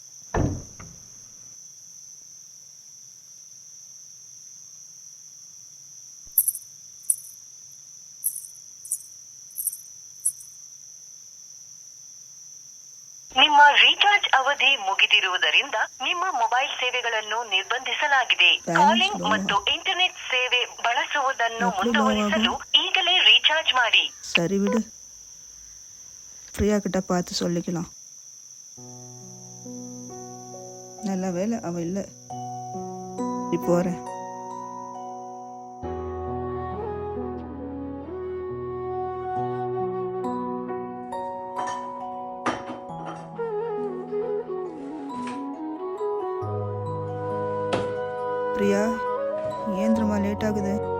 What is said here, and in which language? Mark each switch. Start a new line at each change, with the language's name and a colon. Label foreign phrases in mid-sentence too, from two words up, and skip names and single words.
Kannada: ನಿಮ್ಮ ರೀಚಾರ್ಜ್ ಅವಧಿ ಮುಗಿದಿರುವುದರಿಂದ ನಿಮ್ಮ ಮೊಬೈಲ್ ಸೇವೆಗಳನ್ನು ನಿರ್ಬಂಧಿಸಲಾಗಿದೆ. ಕಾಲಿಂಗ್ ಮತ್ತು ಇಂಟರ್ನೆಟ್ ಸೇವೆ ಬಳಸುವುದನ್ನು ಮುಂದುವರಿಸಲು ಈಗಲೇ ரீசார்ஜ் ಮಾಡಿ.
Tamil: சரி விடு, பிரியா கிட்ட பார்த்து சொல்லிக்கலாம். நல்ல வேலை அவ இல்லை. போறேன். பிரியா, ஏன் தெரியுமா லேட் ஆகுது?